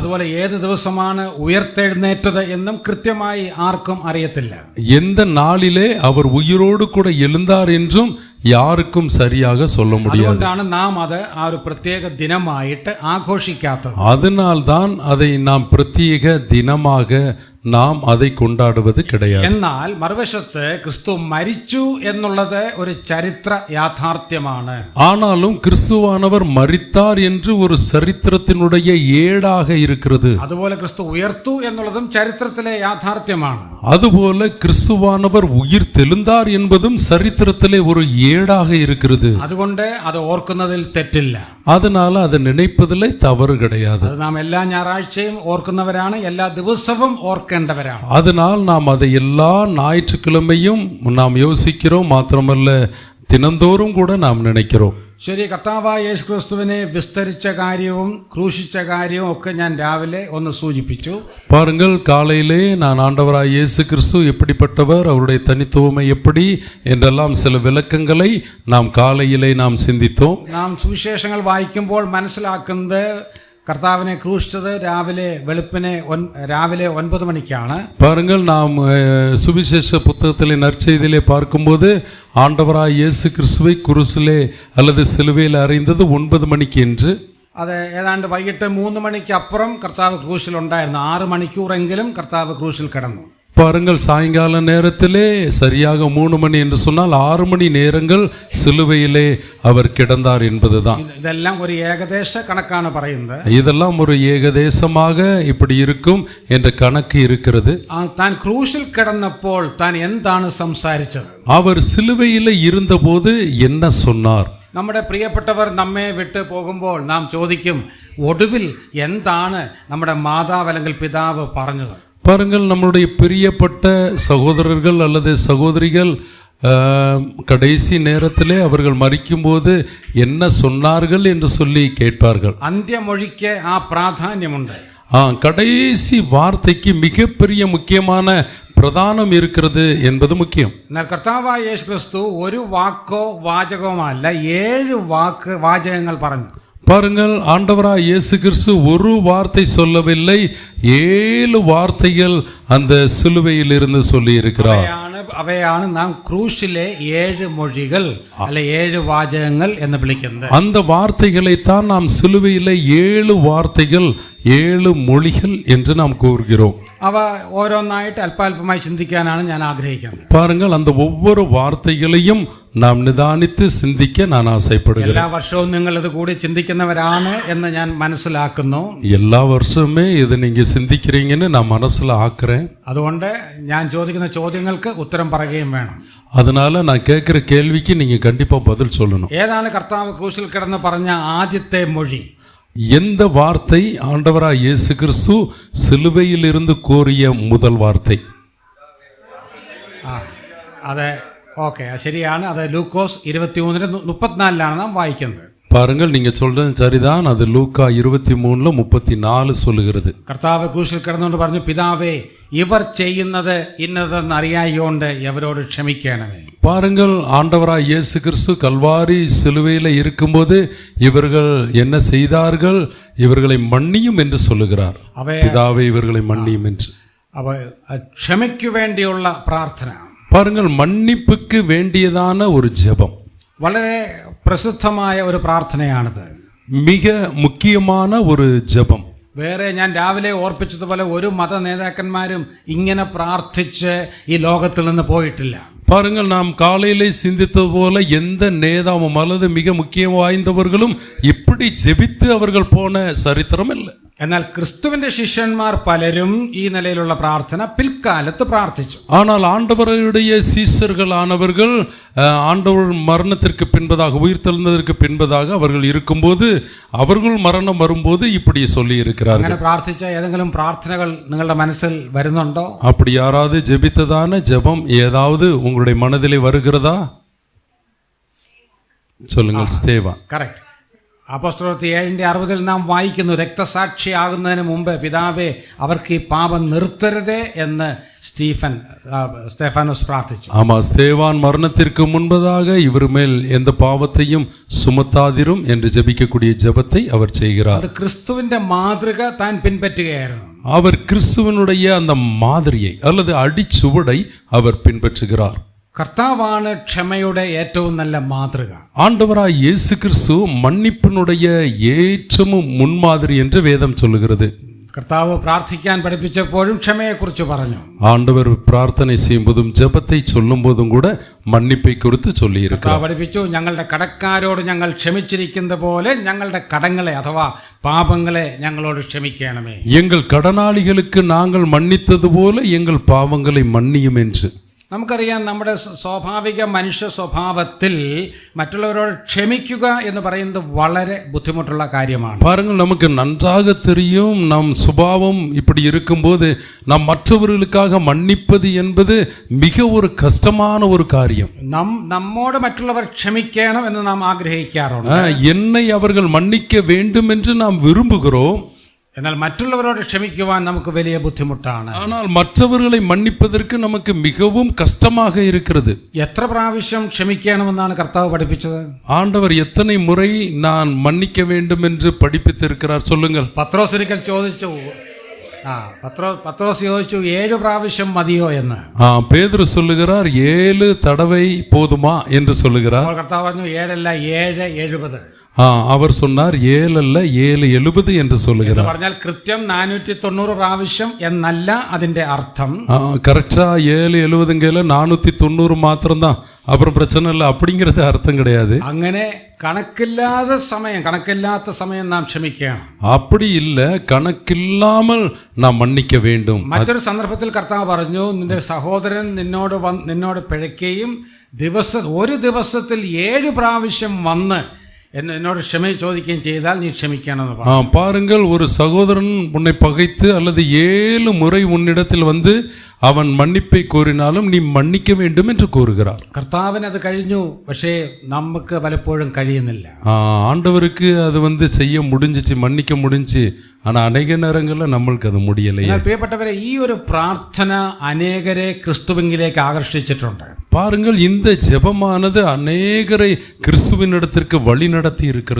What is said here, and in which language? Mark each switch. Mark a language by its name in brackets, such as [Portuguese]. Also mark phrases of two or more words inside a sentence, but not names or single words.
[Malayalam] അതുപോലെ ഏത് ദിവസമാണ് ഉയർത്തെഴുന്നേറ്റത് എന്നും കൃത്യമായി ആർക്കും അറിയത്തില്ല. [Tamil] எந்த நாளிலே அவர் உயிரோடு கூட எழுந்தார் என்றும் யாருக்கும் சரியாக சொல்ல முடியாது. [Malayalam] അതുകൊണ്ടാണ് നാം അത് ആ ഒരു പ്രത്യേക ദിനമായിട്ട് ആഘോഷിക്കാത്തത്. [Tamil] அதனால்தான் அதை நாம் பிரத்யேக தினமாக நாம் அதை கொண்டாடுவது கிடையாது. [Malayalam] എന്നാൽ மறுവശത്ത് ക്രിസ്തു മരിച്ചു എന്നുള്ളത് ഒരു ചരിത്ര യാഥാർത്ഥ്യമാണ്. [Tamil] ஆனாலும் கிறிஸ்துவானவர் மரித்தார் என்று ஒரு சரித்திரத்தினுடைய ஏடாக இருக்கிறது. [Malayalam] അതുപോലെ ക്രിസ്തു ഉയർത്തു എന്നുള്ളതും ചരിത്രത്തിലെ യാഥാർത്ഥ്യമാണ്. [Tamil] அதுபோல கிறிஸ்துவானவர் உயிர் தெழுந்தார் என்பதும் சரித்திரத்திலே ஒரு ஏடாக இருக்கிறது. [Malayalam] അതുകൊണ്ട് അത് ഓർക്കുന്നതിൽ തെറ്റില്ല. [Tamil] அதனால அதை நினைப்பதிலே தவறு கிடையாது. [Malayalam] അത് നാം എല്ലാ ഞായറാഴ്ചയും ഓർക്കുന്നവരാണ്, എല്ലാ ദിവസവും ഓർക്കേണ്ടവരാണ്. [Tamil] அதனால் நாம் அதை எல்லா ஞாயிற்றுக்கிழமையும் நாம் யோசிக்கிறோம், மாத்திரமல்ல தினந்தோறும் கூட நாம் நினைக்கிறோம். [Malayalam] ശരി, കർത്താവായ യേശു ക്രിസ്തുവിനെ വിസ്തരിച്ച കാര്യവും ക്രൂശിച്ച കാര്യവും ഒക്കെ ഞാൻ രാവിലെ ഒന്ന് സൂചിപ്പിച്ചു. [Tamil] பாருங்கள், காலையிலே நான் ஆண்டவராய் இயேசு கிறிஸ்து எப்படிப்பட்டவர், அவருடைய தனித்துவமை எப்படி என்றெல்லாம் சில விளக்கங்களை நாம் காலையிலே நாம் சிந்தித்தோம். [Malayalam] നാം സുവിശേഷങ്ങൾ വായിക്കുമ്പോൾ മനസ്സിലാക്കുന്നത് കർത്താവിനെ ക്രൂശിച്ചത് രാവിലെ 9 മണിക്കാണ്. [Tamil] பாருங்கள், நாம் சுவிசேஷ புத்தகத்திலே நற்செய்தியிலே பார்க்கும்போது ஆண்டவராய் இயேசு கிறிஸ்துவை குருசிலே அல்லது சிலுவையில் அறைந்தது 9 மணிக்கு என்று. [Malayalam] അത് ഏതാണ്ട് വൈകിട്ട് 3 മണിക്ക് അപ്പുറം കർത്താവ് ക്രൂശിലുണ്ടായിരുന്നു. 6 മണിക്കൂറെങ്കിലും കർത്താവ് ക്രൂശിൽ കിടന്നു. [Tamil] பாருங்கள், சாயங்கால நேரத்திலே சரியாக 3 மணி என்று சொன்னால் 6 மணி நேரங்கள் சிலுவையிலே அவர் கிடந்தார் என்பதுதான். [Malayalam] ഇതെല്ലാം ഒരു ഏകദേശ കണക്കാണ് പറയുന്നത്. [Tamil] இதெல்லாம் ஒரு ஏகதேசமாக இப்படி இருக்கும் என்ற கணக்கு இருக்கிறது. [Malayalam] താൻ ക്രൂശിൽ കിടന്നപ്പോൾ താൻ എന്താണ് സംസാരിച്ചത്? [Tamil] அவர் சிலுவையிலே இருந்தபோது என்ன சொன்னார்? [Malayalam] നമ്മുടെ പ്രിയപ്പെട്ടവർ നമ്മെ വിട്ട് പോകുമ്പോൾ നാം ചോദിക്കും, ഒടുവിൽ എന്താണ് നമ്മുടെ മാതാവ് അല്ലെങ്കിൽ പിതാവ് പറഞ്ഞത്? [Tamil] பாருங்கள், நம்முடைய பிரியப்பட்ட சகோதரர்கள் அல்லது சகோதரிகள் கடைசி நேரத்திலே அவர்கள் மரிக்கும்போது என்ன சொன்னார்கள் என்று சொல்லி கேட்பார்கள். [Malayalam] അന്ത്യമൊഴിക്ക് ആ പ്രാധാന്യമുണ്ട്. [Tamil] கடைசி வார்த்தைக்கு மிகப்பெரிய முக்கியமான பிரதானம் இருக்கிறது என்பது முக்கியம். [Malayalam] എന്നാൽ കർത്താവായ യേശു ക്രിസ്തു ഒരു വാക്കോ വാചകമോ അല്ല, 7 വാചകങ്ങൾ പറഞ്ഞു. [Tamil] பாருங்கள், ஆண்டவராய் இயேசு கிறிஸ்து ஒரு வார்த்தை சொல்லவில்லை, 7 வார்த்தைகள் அந்த சிலுவையில் இருந்து சொல்லி இருக்கிறார். [Malayalam] അവയാണ് നാം ക്രൂശിലെ 7 മൊഴികൾ അല്ലെ 7 വാചകങ്ങൾ എന്ന് വിളിക്കുന്നത്. [Tamil] அந்த வார்த்தைகளைத்தான் நாம் சிலுவையிலே 7 வார்த்தைகள் 7 மொழிகள் என்று நாம் கூறுகிறோம். [Malayalam] അവ ഓരോന്നായിട്ട് അല്പാൽപമായി ചിന്തിക്കാനാണ് ഞാൻ ആഗ്രഹിക്കുന്നത്. [Tamil] பாருங்கள், அந்த ஒவ்வொரு வார்த்தைகளையும் நாம் நிதானித்து சிந்திக்க நான் ஆசைப்படுகிறேன். [Malayalam] എല്ലാ വർഷവും നിങ്ങൾ ഇത് കൂടി ചിന്തിക്കുന്നവരാണ് എന്ന് ഞാൻ മനസ്സിലാക്കുന്നു. [Tamil] எல்லா வருஷமே இதை நீங்க சிந்திக்கிறீங்கன்னு நான் மனசுல ஆக்குறேன். [Malayalam] അതുകൊണ്ട് ഞാൻ ചോദിക്കുന്ന ചോദ്യങ്ങൾക്ക് ഉത്തരം പറയുകയും വേണം. [Tamil] அதனால நான் கேட்கிற கேள்விக்கு நீங்க கண்டிப்பா பதில் சொல்லணும். [Malayalam] ഏതാണ് കർത്താവ് ക്രൂശിൽ കിടന്ന് പറഞ്ഞ ആദ്യത്തെ മൊഴി? [Tamil] எந்த வார்த்தை ஆண்டவராய் இயேசு கிறிஸ்து சிலுவையில் இருந்து கூறிய முதல் வார்த்தை? [Malayalam] അതെ, ഓക്കെ, ശരിയാണ്. അത് ലൂക്കോസ് 23:34 നാം വായിക്കുന്നത്. [Tamil] பாருங்கள், நீங்க சொல்றது சரிதான். அது லூக்கா 23:34 சொல்லுகிறது. [Malayalam] കർത്താവ് ക്രൂശിൽ കിടന്നുകൊണ്ട് പറഞ്ഞു, പിതാവേ, ഇവർ ചെയ്യുന്നത് ഇന്നതെന്ന് അറിയായോണ്ട് ഇവരോട് ക്ഷമിക്കണമേ. [Tamil] பாருங்கள், ஆண்டவராய் இயேசு கிறிஸ்து கல்வாரி சிலுவையில் இருக்கும்போது இவர்கள் என்ன செய்தார்கள், இவர்களை மன்னியும் என்று சொல்லுகிறார். பிதாவே, இவர்களை மன்னியும் என்று. [Malayalam] ക്ഷമയ്ക്കു വേണ്ടിയുള്ള പ്രാർത്ഥന. [Tamil] பாருங்கள், மன்னிப்புக்கு வேண்டியதான ஒரு ஜெபம். [Malayalam] വളരെ പ്രസിദ്ധമായ ഒരു പ്രാർത്ഥനയാണിത്. [Tamil] மிக முக்கியமான ஒரு ஜெபம். [Malayalam] വേറെ ഞാൻ രാവിലെ ഓർപ്പിച്ചതുപോലെ ഒരു മത നേതാക്കന്മാരും ഇങ്ങനെ പ്രാർത്ഥിച്ച് ഈ ലോകത്തിൽ നിന്ന് പോയിട്ടില്ല. [Tamil] பாருங்கள், நாம் காலையிலே சிந்தித்தது போல எந்த நேதாவும் அல்லது மிக முக்கியம் வாய்ந்தவர்களும் இப்படி ஜெபித்து அவர்கள் போன சரித்திரம் இல்லை. [Malayalam] എന്നാൽ ക്രിസ്തുവിന്റെ ശിഷ്യന്മാർ പലരും ഈ നിലയിലുള്ള പ്രാർത്ഥന പിൽക്കാലത്ത് പ്രാർത്ഥിച്ചു. [Tamil] ஆனால் ஆண்டவருடைய சீஷர்களானவர்கள் ஆண்டவர் மரணத்திற்கு பின்பதாக, உயிர்த்தெழுந்ததற்கு பின்பதாக அவர்கள் இருக்கும்போது, அவர்கள் மரணம் வரும்போது இப்படி சொல்லி இருக்கிறார்கள். [Malayalam] അങ്ങനെ പ്രാർത്ഥിച്ച ഏതെങ്കിലും പ്രാർത്ഥനകൾ നിങ്ങളുടെ മനസ്സിൽ വരുന്നുണ്ടോ? [Tamil] அப்படி யாராவது ஜெபித்ததான ஜெபம் ஏதாவது உங்களுடைய மனதிலே வருகிறதா? சொல்லுங்கள். ஸ்தேவான். [Malayalam] കറക്റ്റ്. അപ്പോസ്തലപ്രവൃത്തി 7:60 നാം വായിക്കുന്നു, രക്തസാക്ഷിയാകുന്നതിന് മുമ്പ് പിതാവേ, അവർക്ക് ഈ പാപം നിർത്തരുതേ എന്ന് സ്തേഫാനോസ് പ്രാർത്ഥിച്ചു. [Tamil] ஆமா, ஸ்தேவான் மரணத்திற்கு முன்பதாக இவர் மேல் எந்த பாவத்தையும் சுமத்தாதிரும் என்று ஜெபிக்கக்கூடிய ஜெபத்தை அவர் செய்கிறார். [Malayalam] അത് ക്രിസ്തുവിന്റെ മാതൃക താൻ പിൻപറ്റുകയായിരുന്നു. [Tamil] அவர் கிறிஸ்துவனுடைய அந்த மாதிரியை அல்லது அடிச்சுவடை அவர் பின்பற்றுகிறார். [Malayalam] കർത്താവാണ് ക്ഷമയുടെ ഏറ്റവും നല്ല മാതൃക. [Tamil] ஆண்டவராய் இயேசு கிறிஸ்து மன்னிப்பினுடைய ஏற்றமும் முன்மாதிரி என்று வேதம் சொல்லுகிறது. [Malayalam] കർത്താവ് പ്രാർത്ഥിക്കാൻ പഠിപ്പിച്ചപ്പോഴും ക്ഷമയെക്കുറിച്ച് പറഞ്ഞു. [Tamil] ஆண்டவர் பிரார்த்தனை செய்யும்போதும் ஜெபத்தை சொல்லும் போதும் கூட மன்னிப்பை குறித்து சொல்லி இருக்கிறார். [Malayalam] പഠിപ്പിച്ചു, ഞങ്ങളുടെ കടക്കാരോട് ഞങ്ങൾ ക്ഷമിച്ചിരിക്കുന്ന പോലെ ഞങ്ങളുടെ കടങ്ങളെ അഥവാ പാപങ്ങളെ ഞങ്ങളോട് ക്ഷമിക്കണമേ. [Tamil] எங்கள் கடனாளிகளுக்கு நாங்கள் மன்னித்தது போல எங்கள் பாவங்களை மன்னியும் என்று. [Malayalam] നമുക്കറിയാം നമ്മുടെ സ്വാഭാവിക മനുഷ്യ സ്വഭാവത്തിൽ മറ്റുള്ളവരോട് ക്ഷമിക്കുക എന്ന് പറയുന്നത് വളരെ ബുദ്ധിമുട്ടുള്ള കാര്യമാണ്. [Tamil] பாருங்கள், நமக்கு நன்றாக தெரியும் நம் சுபாவம் இப்படி இருக்கும்போது நாம் மற்றவர்களுக்காக மன்னிப்பது என்பது மிக ஒரு கஷ்டமான ஒரு காரியம். [Malayalam] നമ്മോട് മറ്റുള്ളവർ ക്ഷമിക്കണം എന്ന് നാം ആഗ്രഹിക്കാറുണ്ട്. [Tamil] என்னை அவர்கள் மன்னிக்க வேண்டும் என்று நாம் விரும்புகிறோம். [Malayalam] എന്നാൽ മറ്റുള്ളവരോട് ക്ഷമിക്കുവാൻ നമുക്ക് വലിയ ബുദ്ധിമുട്ടാണ്. [Tamil] ஆனால் மற்றவர்களை மன்னிப்பதற்கு நமக்கு மிகவும் கஷ்டமாக இருக்கிறது. [Malayalam] എത്ര പ്രാവശ്യം ക്ഷമിക്കണമെന്നാണ് കർത്താവ് പഠിപ്പിച്ചത്? [Tamil] ஆண்டவர் எத்தனை முறை நான் மன்னிக்க வேண்டும் என்று படிப்பித்திருக்கிறார் சொல்லுங்கள். [Malayalam] പത്രോസ് ഒരിക്കൽ ചോദിച്ചു, പത്രോസ് ചോദിച്ചു 7 പ്രാവശ്യം മതിയോ എന്ന്. [Tamil] பேதுரு சொல்லுகிறார் 7 தடவை போதுமா என்று சொல்லுகிறார். [Malayalam] കർത്താവ് പറഞ്ഞു 7 അല്ല 7 70. [Tamil] அவர் சொன்னார் 7 அல்ல 770 என்று சொல்லுகிறார். [Malayalam] പറഞ്ഞാൽ കൃത്യം 490 പ്രാവശ്യം എന്നല്ല അതിന്റെ അർത്ഥം. [Tamil] கரெக்டா 770ங்கல 490 மாத்திரம்தான், அப்புறம் பிரச்சனை இல்லை அப்படிங்கிறது அர்த்தம் கிடையாது. [Malayalam] അങ്ങനെ കണക്കില്ലാത്ത സമയം നാം ക്ഷമിക്കണം. [Tamil] அப்படி இல்லை, கணக்கில்லாமல் நாம் மன்னிக்க வேண்டும். [Malayalam] മറ്റൊരു സന്ദർഭത്തിൽ കർത്താവ് പറഞ്ഞു, നിന്റെ സഹോദരൻ നിന്നോട് പിഴയ്ക്കുകയും ഒരു ദിവസത്തിൽ 7 പ്രാവശ്യം വന്ന് എന്നോട് ക്ഷമ ചോദിക്കുകയും ചെയ്താൽ നീ ക്ഷമിക്കണമെന്ന് പറഞ്ഞു. [Tamil] பாருங்கள், ஒரு சகோதரன் உன்னை பகைத்து அல்லது 7 முறை உன்னிடத்தில் வந்து அவன் மன்னிப்பை கோரினாலும் நீ மன்னிக்க வேண்டும் என்று கூறுகிறார். [Malayalam] കർത്താവിന് അത് കഴിഞ്ഞു, പക്ഷേ നമുക്ക് പലപ്പോഴും കഴിയുന്നില്ല. [Tamil] ஆண்டவருக்கு அது வந்து செய்ய முடிஞ்சிச்சு, மன்னிக்க முடிஞ்சு. ஆனால் அநேக நேரங்களில் நம்மளுக்கு அது முடியலையே. [Malayalam] പ്രിയപ്പെട്ടവരെ, ഈ ഒരു പ്രാർത്ഥന അനേകരെ ക്രിസ്തുവിലേക്ക് ആകർഷിച്ചിട്ടുണ്ട്. [Tamil] பாருங்கள், இந்த ஜெபமானது அநேகரை கிறிஸ்துவினிடத்திற்கு வழி நடத்தி இருக்கிறது.